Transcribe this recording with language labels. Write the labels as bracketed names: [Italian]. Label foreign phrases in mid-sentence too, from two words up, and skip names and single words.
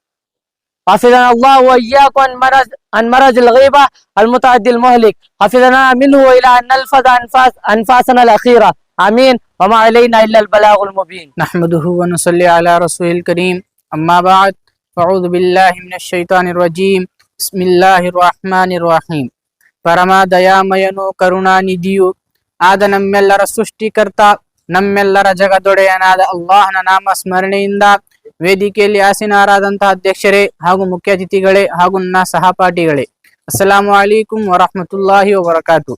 [Arabic] حفظنا الله وإياكم عن مرض الغيبة المتعدي المهلك، حفظنا منه إلى أن نلفظ أنفاسنا الأخيرة. آمين. وما علينا إلا البلاغ المبين. نحمده ونصلي على رسول الكريم. أما بعد فأعوذ بالله من الشيطان الرجيم. بسم الله الرحمن الرحيم. [Kannada] ಪರಮ ದಯಾಮಯನು ಕರುಣಾನಿಧಿಯು ಆದ ನಮ್ಮೆಲ್ಲರ ಸೃಷ್ಟಿಕರ್ತ ನಮ್ಮೆಲ್ಲರ ಜಗದೊಡೆಯನಾದ ಅಲ್ಲಾಹನ ನಾಮ ಸ್ಮರಣೆಯಿಂದ ವೇದಿಕೆಯಲ್ಲಿ ಆಸೀನರಾದಂತಹ ಅಧ್ಯಕ್ಷರೇ ಹಾಗೂ ಮುಖ್ಯ ಅತಿಥಿಗಳೇ ಹಾಗೂ ನನ್ನ ಸಹಪಾಠಿಗಳೇ, [Arabic] السلام عليكم ورحمة الله وبركاته.